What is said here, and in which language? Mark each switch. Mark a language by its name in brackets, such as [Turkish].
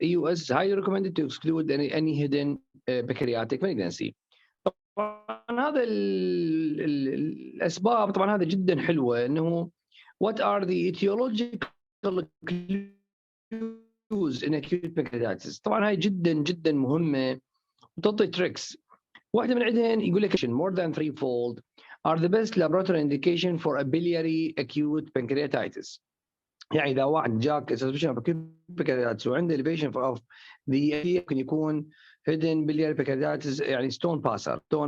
[English] EUS is highly recommended to exclude any hidden pancreatic malignancy. [Arabic] طبعا هذا الاسباب طبعا هذا جدا حلوه انه [English] what are the etiological clues in acute pancreatitis. [Arabic] طبعا هاي جدا مهمه وتعطي تريكس. واحده من عندهن يقول لك [English] more than threefold are the best laboratory indication for a biliary acute pancreatitis. [Arabic] يعني اذا واحد جاك [English] suspicion of acute pancreatitis وعنده elevation of the [Arabic] ممكن يكون [English] hidden biliary pancreatitis يعني stone passer.